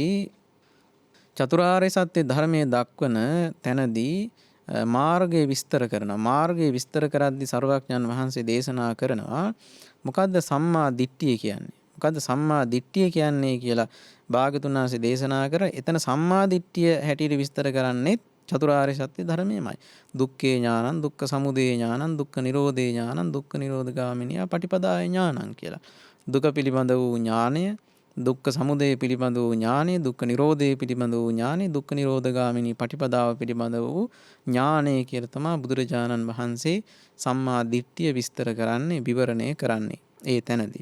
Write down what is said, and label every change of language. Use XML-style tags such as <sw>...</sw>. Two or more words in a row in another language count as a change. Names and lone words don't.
<si>චතුරාර්ය සත්‍ය ධර්මයේ දක්වන තැනදී මාර්ගය විස්තර කරනවා. මාර්ගය විස්තර කරද්දී සර්වඥන් වහන්සේ දේශනා කරනවා, මොකද්ද සම්මා දිට්ඨිය කියන්නේ? මොකද්ද සම්මා දිට්ඨිය කියන්නේ කියලා භාග්‍යතුන් වහන්සේ දේශනා කර. එතන සම්මා දිට්ඨිය හැටියට විස්තර කරන්නේ චතුරාර්ය සත්‍ය ධර්මයමයි.</si> <pi>දුක්ඛේ ඥානං, දුක්ඛ සමුදය ඥානං, දුක්ඛ නිරෝධේ ඥානං, දුක්ඛ නිරෝධගාමිනිය පටිපදාය ඥානං කියලා.</pi> <si>දුක පිළිබඳ වූ ඥානය, දුක්ඛ සමුදය පිළිබඳ වූ ඥානය, දුක්ඛ නිරෝධය පිළිබඳ වූ ඥානය, දුක්ඛ නිරෝධගාමිනී පටිපදාව පිළිබඳ වූ ඥානය කියලා තමයි බුදුරජාණන් වහන්සේ සම්මා දිට්ඨිය විස්තර කරන්නේ, විවරණය කරන්නේ ඒ තැනදී.</si>